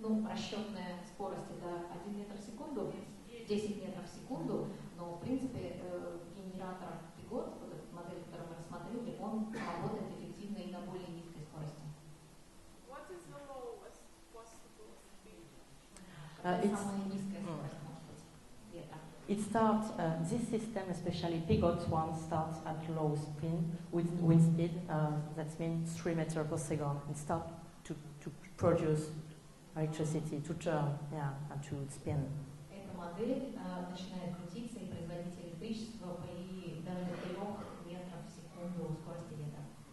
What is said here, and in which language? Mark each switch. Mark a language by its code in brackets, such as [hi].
[ru] расчетная скорость это 1 метр в секунду, 10 метров в секунду, но в принципе генератор Пигот, вот эта модель, которую мы рассмотрели, он работает эффективно и на более низкой скорости. [en] What is the lowest possible speed? [ru] Какая самая низкая скорость может быть ветра? [en] It starts, this system, especially Pigot's one, starts at low speed, with wind speed, that means 3 meters per second, and start to produce electricity, to turn, and to spin. [ru] Эта модель начинает крутиться и производить электричество при даже 3 метров в секунду скорости ветра.